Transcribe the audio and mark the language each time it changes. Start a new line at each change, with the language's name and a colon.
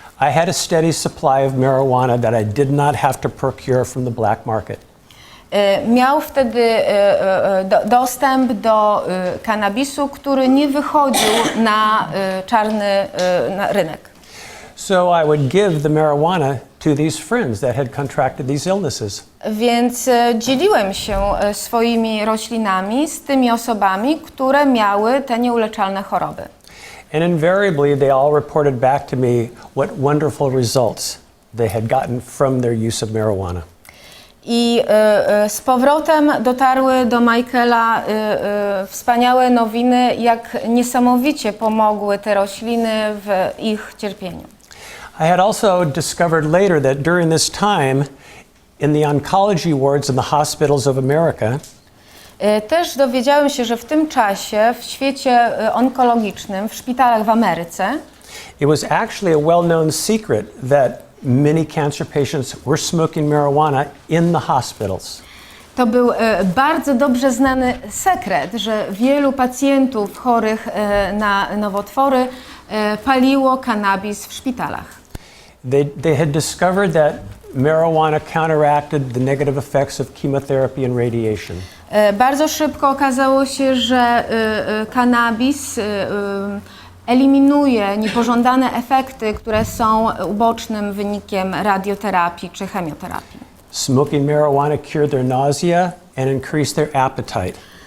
English: I had a steady supply of marijuana that I did not have to procure from the black market.
Polish: Miał wtedy dostęp do kannabisu, który nie wychodził na czarny rynek.
English: So I would give the marijuana to these friends that had contracted these illnesses.
Polish: Więc dzieliłem się swoimi roślinami z tymi osobami, które miały te nieuleczalne choroby.
English: And invariably they all reported back to me what wonderful results they had gotten from their use of marijuana.
Polish: I z powrotem dotarły do Michaela wspaniałe nowiny, jak niesamowicie pomogły te rośliny w ich cierpieniu.
English: I had also discovered later that during this time in the oncology wards in the hospitals of America,
Polish: Też dowiedziałem się, że w tym czasie w świecie onkologicznym, w szpitalach w Ameryce,
English: it was actually a well-known secret that many cancer patients were smoking marijuana in the hospitals.
Polish: to był bardzo dobrze znany sekret, że wielu pacjentów chorych na nowotwory paliło kannabis w szpitalach.
English: They had discovered that marijuana counteracted the negative effects of chemotherapy and radiation.
Polish: Bardzo szybko okazało się, że kannabis eliminuje niepożądane efekty, które są ubocznym wynikiem radioterapii czy chemioterapii.
English: Smoking marijuana cured their nausea and increased their appetite.